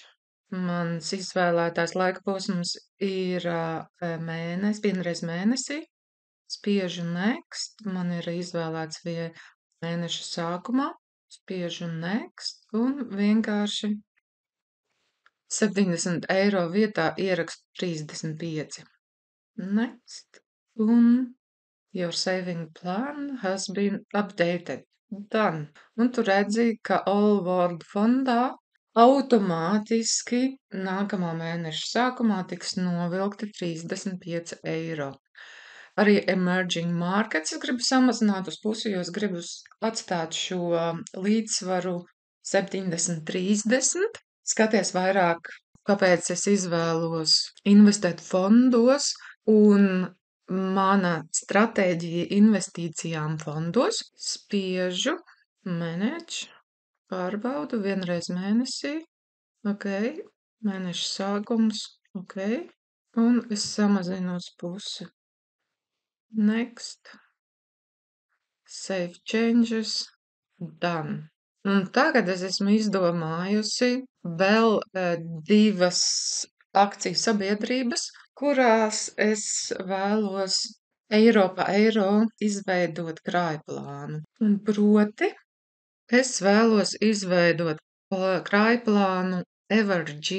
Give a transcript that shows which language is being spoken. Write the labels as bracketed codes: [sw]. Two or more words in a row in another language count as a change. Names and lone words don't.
[lv] Mans izvēlētās laika posms ir mēnesis, vienreiz mēnesī. Spiežu next, man ir izvēlēts mēneša sākumā. Spiežu next un vienkārši 70 eiro vietā ierakstu 35. [en] Next un your saving plan has been updated. Done. [lv] Un tu redzi, ka All World fondā automātiski nākamā mēneša sākumā tiks novilkti 35 eiro. Arī Emerging Markets es gribu samazināt uz pusi, jo es gribu atstāt šo līdzsvaru 70-30. Skaties vairāk, kāpēc es izvēlos investēt fondos, un mana stratēģija investīcijām fondos. Spiežu manage, pārbaudu vienreiz mēnesī, ok, mēneša sākums, ok, un es samazinu uz pusi. [en] Next, save changes, done. [lv] Un tagad es esmu izdomājusi vēl 2 akciju sabiedrības, kurās es vēlos eiro pa eiro izveidot krājplānu. Un proti, es vēlos izveidot krājplānu Everg.